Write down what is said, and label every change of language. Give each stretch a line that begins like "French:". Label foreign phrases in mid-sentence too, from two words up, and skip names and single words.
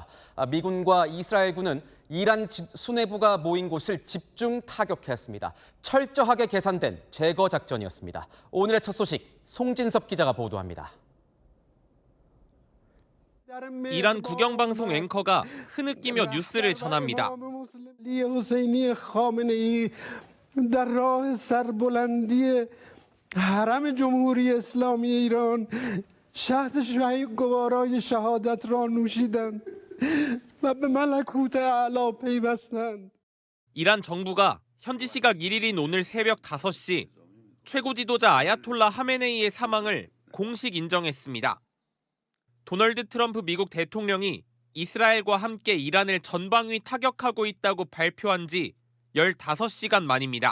Korean: 미군과 이스라엘군은 이란 수뇌부가 모인 곳을 집중 타격했습니다. 철저하게 계산된 제거 작전이었습니다. 오늘의 첫 소식 송진섭 기자가 보도합니다. 이란 국영방송 앵커가 흐느끼며 뉴스를 전합니다.
Persian: حرم جمهوری اسلامی ایران شهد شهید گوارای شهادت را نوشیدند و به ملکوت اعلی پیوستند.
Korean: 이란 정부가 현지 시각 1일인 오늘 새벽 5시 최고 지도자 아야톨라 하메네이의 사망을 공식 인정했습니다. 도널드 트럼프 미국 대통령이 이스라엘과 함께 이란을 전방위 타격하고 있다고 발표한 지 15시간 만입니다.